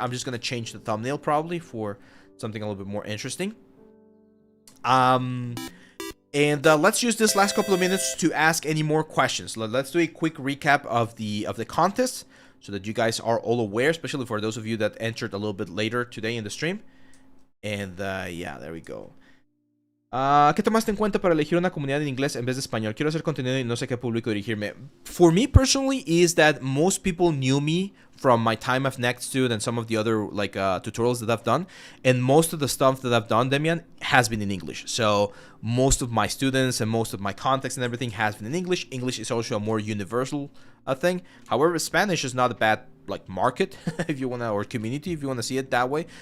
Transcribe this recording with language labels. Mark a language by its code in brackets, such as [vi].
[en] I'm just gonna change the thumbnail probably for something a little bit more interesting. And let's use this last couple of minutes to ask any more questions. Let's do a quick recap of the contest so that you guys are all aware, especially for those of you that entered a little bit later today in the stream. And yeah, there we go. [es] ¿Qué tomaste en cuenta para elegir una comunidad en inglés en vez de español? Quiero hacer contenido y no sé qué público dirigirme. [en] For me personally, is that most people knew me from my time of Nextdude and some of the other like tutorials that I've done, and most of the stuff that I've done, Demian, has been in English. So most of my students and most of my context and everything has been in English. English is also a more universal thing. However, Spanish is not a bad like market if you want to, or community if you want to see it that way.